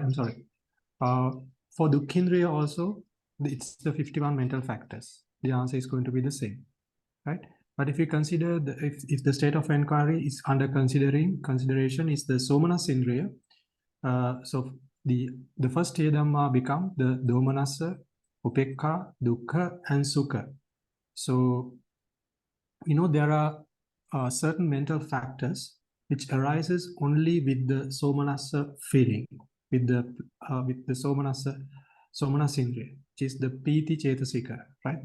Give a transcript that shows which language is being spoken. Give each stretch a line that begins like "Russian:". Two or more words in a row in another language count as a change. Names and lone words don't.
English: For Dukkhinriya also, it's the 51 mental factors. The answer is going to be the same, right? But if you consider if the state of inquiry is under consideration is the
Pali: somanas indriya,
English: so the first Dhamma become the
Pali: domanassa, upekha, dukkha,
English: and sukha. So there are certain mental factors which arises only with the somanassa feeling, with the
Pali: somanasa indriya,
English: which is the
Pali: piti chetasika,
English: right?